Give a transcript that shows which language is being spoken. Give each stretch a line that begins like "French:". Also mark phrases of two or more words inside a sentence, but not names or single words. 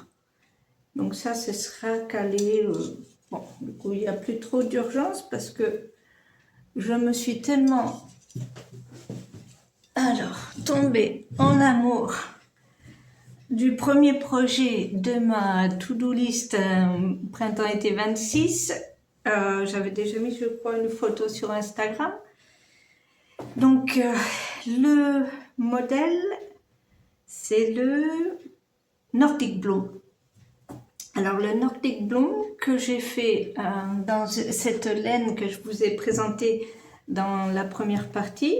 French: Donc ça, ce sera calé. Bon, du coup, il n'y a plus trop d'urgence parce que je me suis tellement tombée en amour du premier projet de ma
English: to-do list
French: printemps-été 26. J'avais déjà mis, je crois, une photo sur Instagram. Donc, le modèle, c'est le Nordic Bloom. Alors, le Nordic Bloom que j'ai fait dans cette laine que je vous ai présentée dans la première partie.